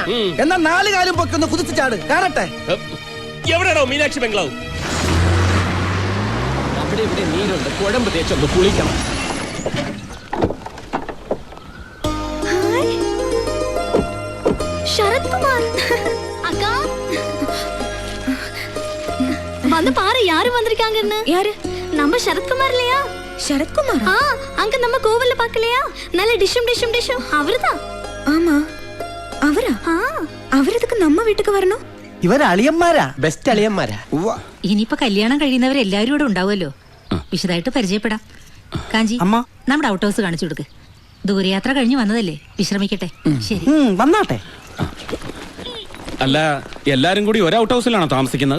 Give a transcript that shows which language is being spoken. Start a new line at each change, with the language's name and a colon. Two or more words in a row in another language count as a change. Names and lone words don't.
Malayalam: എന്നാ 4 കാലും പൊക്കൊന്ന് കുതിച്ച് ചാട്, കാണട്ടെ. എവിടെയാണോ മീനാക്ഷി ബംഗ്ലാവ്? അവിടെ ഇവിടെ നീരുണ്ട്, കുഴമ്പ് തേച്ചൊന്ന് കുളിക്കണം.
Tamil: ശരത് കുമാർ அக்கா வந்து பாரு யாரு வந்திருக்காங்கன்னு. யாரு? நம்ம சரத்குமார் இல்லையா? சரத்குமார்? அங்க நம்ம கோவில்ல பார்க்கலையா? நல்ல டிஷும் அவர்தான். ஆமா, அவரா? அவரதுக்கு நம்ம வீட்டுக்கு வரணும்.
Malayalam: ഇവര് അളിയന്മാരാ, ബെസ്റ്റ് അളിയന്മാരാ. ഇനിയിപ്പോ കല്യാണം കഴിയുന്നവരെല്ലാവരും ഇവിടെ ഉണ്ടാവുമല്ലോ. വിശദമായിട്ട് പരിചയപ്പെടാം. കാഞ്ചി, അമ്മ, നമ്മുടെ
English: out house
Malayalam: കാണിച്ചു കൊടുക്ക്. ദൂരയാത്ര കഴിഞ്ഞു വന്നതല്ലേ, വിശ്രമിക്കട്ടെ. ശരി, വന്നാട്ടെ. അല്ല, എല്ലാരും കൂടി ഒരു
English: out house-ilano
Malayalam: താമസിക്കുന്നത്?